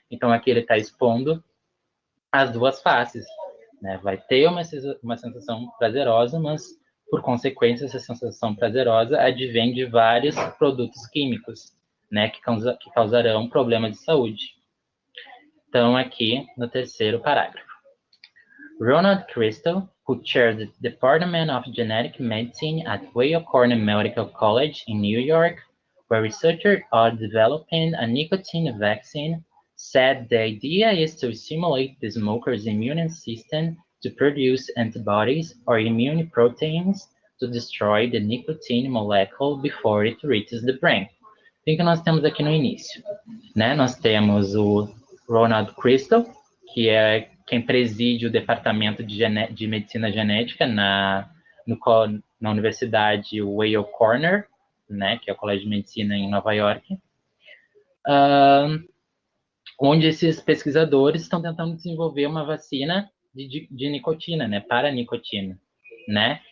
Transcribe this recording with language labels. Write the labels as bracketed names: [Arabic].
[Portuguese] Então, aqui ele está expondo as duas faces, né? Vai ter uma sensação prazerosa, mas, por consequência, essa sensação prazerosa advém de vários produtos químicos, né, que causarão problemas de saúde. Então, aqui no terceiro parágrafo. [English] Ronald Crystal, who chairs the Department of Genetic Medicine at Weill Cornell Medical College in New York, where researchers are developing a nicotine vaccine, said the idea is to stimulate the smoker's immune system to produce antibodies or immune proteins to destroy the nicotine molecule before it reaches the brain. [Portuguese] O que nós temos aqui no início? Né? Nós temos o Ronald Crystal, que é quem preside o departamento de medicina genética na Universidade Weill Cornell, né, que é o Colégio de Medicina em Nova York, onde esses pesquisadores estão tentando desenvolver uma vacina de nicotina, né, para a nicotina, né?